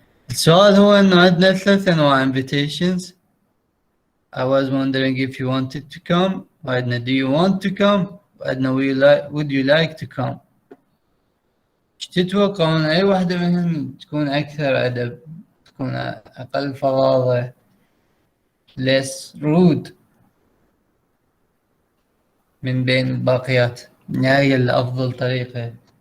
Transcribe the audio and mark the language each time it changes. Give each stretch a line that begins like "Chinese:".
Arabic: السؤال هو انه عندنا 3 انواع invitations.
English: I was wondering if you wanted to come.
Arabic: وعندنا
English: do you want to come.
Arabic: وعندنا
English: would you like to come.
Arabic: ايش تتوقعون اي واحدة منهم تكون اكثر ادب، تكون اقل فظاظة،
English: less rude
Arabic: من بين الباقيات؟ هي الافضل طريقة.